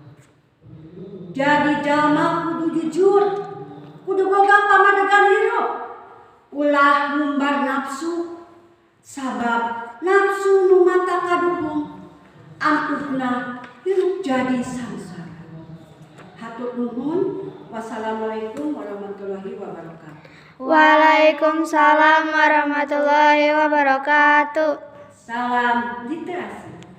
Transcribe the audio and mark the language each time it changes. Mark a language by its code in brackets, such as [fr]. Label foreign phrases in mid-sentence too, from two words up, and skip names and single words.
[su] Jadi jalma kudu jujur, kudu boga pamadegan hirup, ulah ngumbar nafsu, sabab nafsu nu mata kaduhung, amputna hirup jadi sangsara. Hatur nuhun. [ar] والسلام عليكم ورحمة الله وبركاته. وعليكم السلام ورحمة الله وبركاته. [su] Salam literasi.